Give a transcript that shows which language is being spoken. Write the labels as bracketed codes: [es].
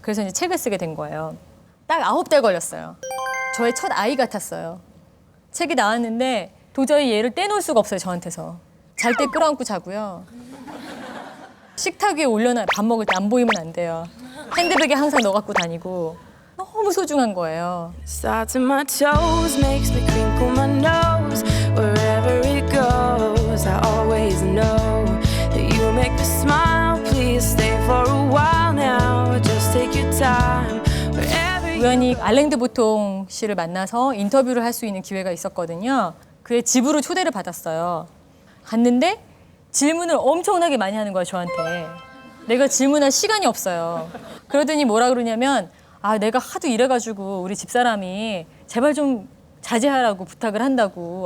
[ko] 그래서 이제 책을 쓰게 된 거예요. 딱 9달 걸렸어요. 저의 첫 아이 같았어요. 책이 나왔는데 도저히 얘를 떼놓을 수가 없어요, 저한테서. 잘 때 끌어안고 자고요. 식탁 위에 올려놔. 밥 먹을 때 안 보이면 안 돼요. 핸드백에 항상 넣어 갖고 다니고 너무 소중한 거예요. [en] Starts in my toes, makes me crinkle my nose. Wherever it goes, I always know that you make me smile. Please stay for a while now. Just take your time. Wherever you [ko] 우연히 알랭드 보통 씨를 만나서 인터뷰를 할 수 있는 기회가 있었거든요. 그의 집으로 초대를 받았어요. 갔는데 질문을 엄청나게 많이 하는 거야, 저한테. 내가 질문할 시간이 없어요. 그러더니 뭐라 그러냐면 내가 하도 이래가지고 우리 집사람이 제발 좀 자제하라고 부탁을 한다고.